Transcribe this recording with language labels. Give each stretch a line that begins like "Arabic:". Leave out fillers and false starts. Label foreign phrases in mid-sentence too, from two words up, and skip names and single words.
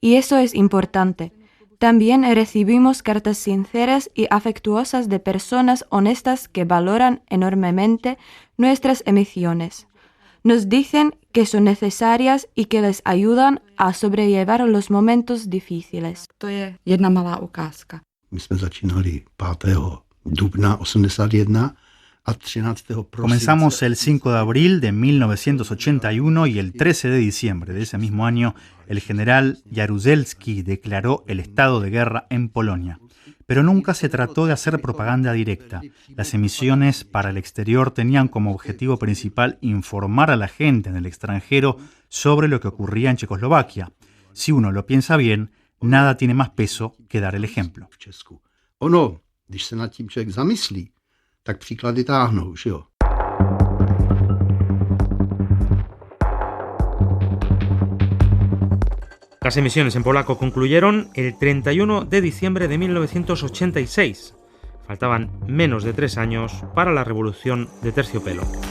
Spanish: y eso es importante. También recibimos cartas sinceras y afectuosas de personas honestas que valoran enormemente nuestras emisiones. Nos dicen que son necesarias y que les ayudan a sobrellevar los momentos difíciles.
Czech: To je jedna malá ukázka. My jsme začínali 5. dubna 81 a 13.
Spanish: Comenzamos el 5 de abril de 1981 y el 13 de diciembre de ese mismo año el general Jaruzelski declaró el estado de guerra en Polonia. Pero nunca se trató de hacer propaganda directa. Las emisiones para el exterior tenían como objetivo principal informar a la gente en el extranjero sobre lo que ocurría en Checoslovaquia. Si uno lo piensa bien, nada tiene más peso que dar el ejemplo.
Czech: Ono, když se nad tím člověk zamyslí, tak příklady táhnou, že jo?
Spanish: Las emisiones en polaco concluyeron el 31 de diciembre de 1986. Faltaban menos de 3 años para la revolución de terciopelo.